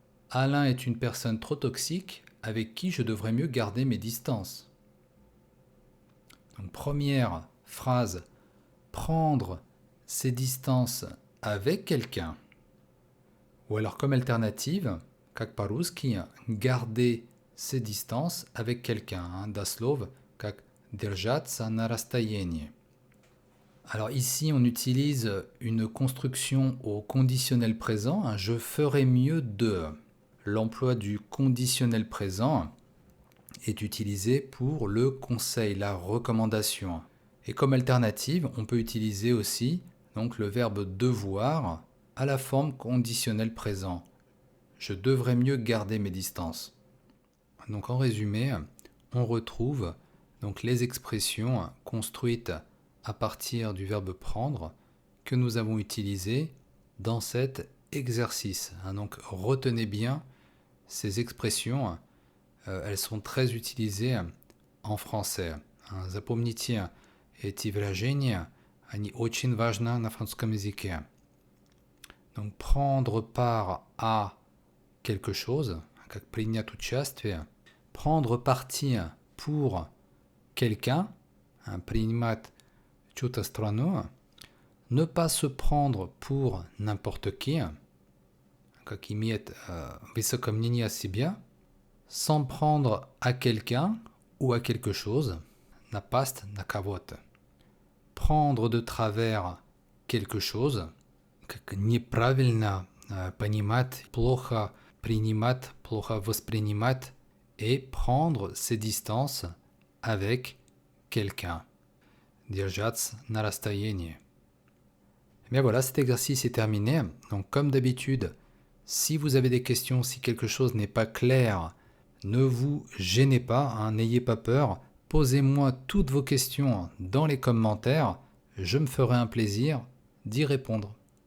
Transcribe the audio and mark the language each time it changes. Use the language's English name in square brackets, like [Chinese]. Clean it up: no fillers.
[French] Alain est une personne trop toxique avec qui je devrais mieux garder mes distances. Donc, première phrase, prendre ses distances avec quelqu'un. Ou alors comme alternative, [Russian] как по-русски, [French] garder ses distances avec quelqu'un. [Russian] Дослов, как держаться на расстоянии. [French] Alors ici, on utilise une construction au conditionnel présent. Je ferais mieux de. L'emploi du conditionnel présent est utilisé pour le conseil, la recommandation. Et comme alternative, on peut utiliser aussi donc, le verbe devoir à la forme conditionnelle présent. Je devrais mieux garder mes distances. Donc en résumé, on retrouve donc, les expressions construites à partir du verbe prendre que nous avons utilisées dans cet exercice. Donc retenez bien ces expressions, elles sont très utilisées en français. [Russian] Запомните эти выражения, они очень важны на французском языке. [French] Donc prendre part à quelque chose, [Russian] как принять участие, [French] prendre parti pour quelqu'un, [Russian] принимать чью-то сторону, [French] ne pas se prendre pour n'importe qui, [Russian] как иметь высокое мнение о себе, [French] s'en prendre à quelqu'un ou à quelque chose, [Russian] напасть на кого-то. [French] Prendre de travers quelque chose, [Russian] как неправильно понимать, плохо принимать, плохо воспринимать, [French] et prendre ses distances avec quelqu'un. [Russian] Держаться на расстоянии. [French] Bien voilà, cet exercice est terminé. Donc comme d'habitude, si vous avez des questions, si quelque chose n'est pas clair, ne vous gênez pas, n'ayez pas peur. Posez-moi toutes vos questions dans les commentaires. Je me ferai un plaisir d'y répondre.